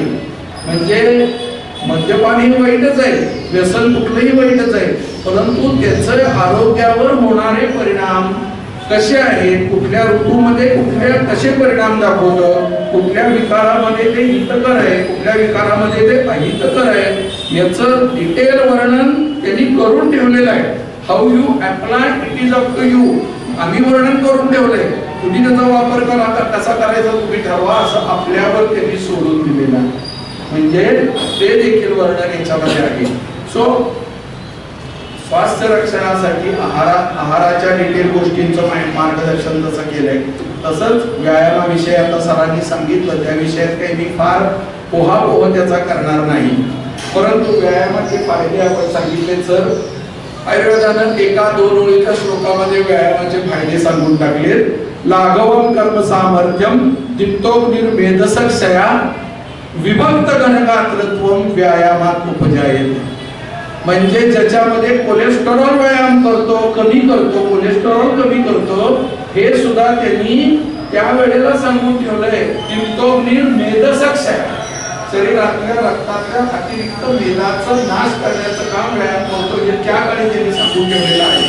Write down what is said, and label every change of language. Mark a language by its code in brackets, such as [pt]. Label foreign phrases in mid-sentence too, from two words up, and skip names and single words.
[mr] म्हणजे मद्यपान हे वाईटच आहे, व्यसन कुठलंही वाईटच आहे, परंतु त्याचे आरोग्यावर होणारे परिणाम कसे आहेत, कुठल्या ऋतूमध्ये कुठल्या कसे परिणाम दाखवतं, कुठल्या विकारामध्ये ते हितकर आहे, कुठल्या विकारामध्ये ते अहितकर आहे, याचं डिटेल वर्णन त्यांनी करून ठेवलेलं आहे. [en] How you apply it is up to you. [mr] आम्ही वर्णन करून ठेवलंय, तुम्ही त्याचा वापर कसा करायचा तुम्ही ठरवा, असं आपल्यावर त्यांनी सोडून दिलेलं आहे. म्हणजे ते देखील वर्णन याच्यामध्ये आहे. सो स्वास्थ्य रक्षणासाठी आहाराच्या डिटेल गोष्टींचं मार्गदर्शन जसं केलंय, तसंच व्यायामाविषयी आता सरांनी सांगितलं, त्या विषयात काही मी फार पोहापोह त्याचा करणार नाही. परंतु व्यायामाचे फायदे आपण सांगितले. सर आयुर्वेदानं 1-2 ओळीच्या श्लोकामध्ये व्यायामाचे फायदे सांगून टाकलेत. [sa] लाघवम कर्म सामर्थ्यम दीप्तोग्निर्मेधसक्षया विभक्त घनगात्रत्वम व्यायामात उपजायते. [mr] म्हणजे ज्याच्यामध्ये कोलेस्टेरॉल व्यायाम करतो, कमी करतो, कोलेस्टेरॉल कमी करतो, हे सुद्धा त्यांनी त्यावेळेला सांगून ठेवलंय. दीप्तोग्निर्मेधसक्षया, शरीरातल्या रक्तातल्या अतिरिक्त मेदाचा नाश करण्याचं काम व्यायाम करतो, हे त्या काळी त्यांनी सांगून ठेवलेलं आहे.